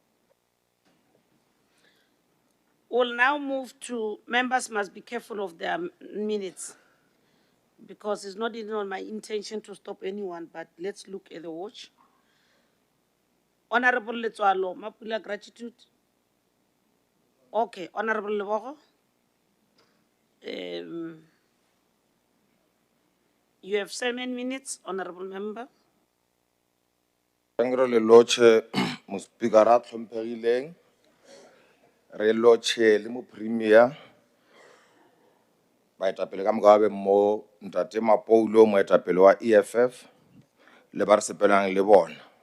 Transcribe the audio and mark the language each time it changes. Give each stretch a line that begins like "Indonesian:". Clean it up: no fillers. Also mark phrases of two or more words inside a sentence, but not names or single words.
English: We'll now move to, members must be careful of their minutes, because it's not even on my intention to stop anyone, but let's look at the watch. Honorable Letsoalo, Mapula, gratitude. Okay, Honorable Lebogo. You have 7 minutes, Honorable Member.
Northern Sotho: Re loche mo speaker a tlhompegileng, re loche le mo premier baetapele ka moka ba be mo ntate Mapoulo moetapele wa EFF le ba re sepelang le bona.